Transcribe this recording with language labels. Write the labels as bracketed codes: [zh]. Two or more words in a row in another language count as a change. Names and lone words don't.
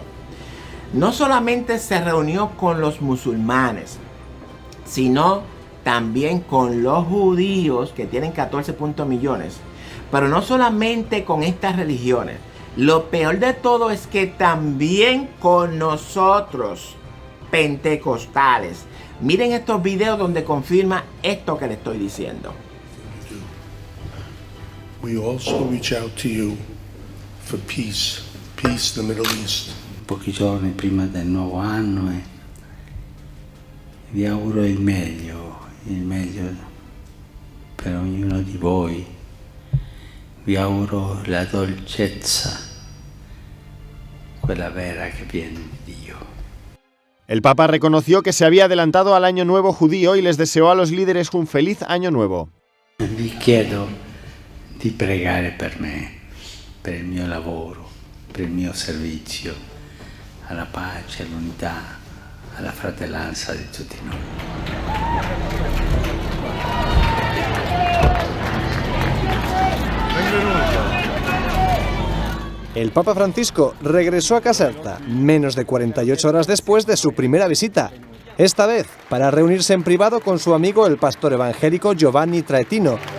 [es] No solamente se reunió con los musulmanes, sino también con los judíos, que tienen 14 millones. Pero no solamente con estas religiones. Lo peor de todo es que también con nosotros, pentecostales. Miren estos videos donde confirma esto que le estoy diciendo. [en] We also reach out to you for peace in the Middle East. [it] Pochi giorni prima del nuovo anno e vi auguro il meglio per ognuno di voi. Vi auguro la dolcezza, quella vera che viene di Dio. [es] El Papa reconoció que se había adelantado al Año Nuevo judío y les deseó a los líderes un feliz Año Nuevo. [it] Vi chiedo di pregare per me, per il mio lavoro, per il mio servizio alla pace, all'unità, alla fratellanza di tutti noi. [es] El Papa Francisco regresó a Caserta menos de 48 horas después de su primera visita, esta vez para reunirse en privado con su amigo el pastor evangélico Giovanni Traetino.